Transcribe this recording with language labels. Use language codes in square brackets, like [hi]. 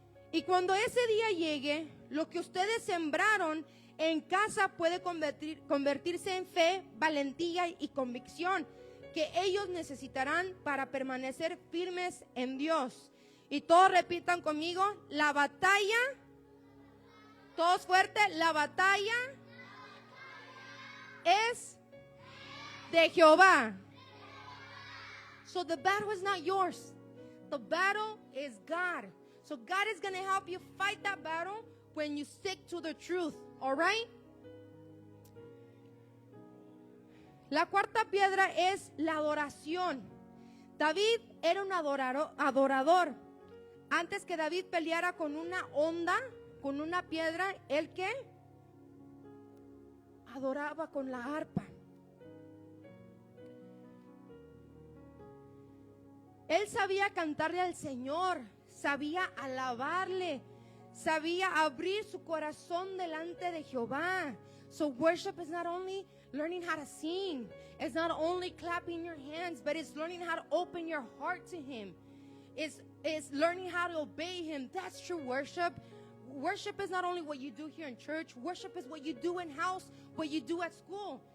[es] Y cuando ese día llegue, lo que ustedes sembraron en casa puede convertirse en fe, valentía y convicción que ellos necesitarán para permanecer firmes en Dios. Y todos repitan conmigo: la batalla, todos fuerte, la batalla es de Jehová. [en] So the battle is not yours. The battle is God. So God is going to help you fight that battle when you stick to the truth. All right? [es] La cuarta piedra es la adoración. David era un adorador. Antes que David peleara con una onda, con una piedra, ¿él qué? Adoraba con la arpa. Él sabía cantarle al Señor, sabía alabarle, sabía abrir su corazón delante de Jehová. [en] So worship is not only learning how to sing, it's not only clapping your hands, but it's learning how to open your heart to Him. It's learning how to obey Him. That's true worship. Worship is not only what you do here in church. Worship is what you do in house, what you do at school.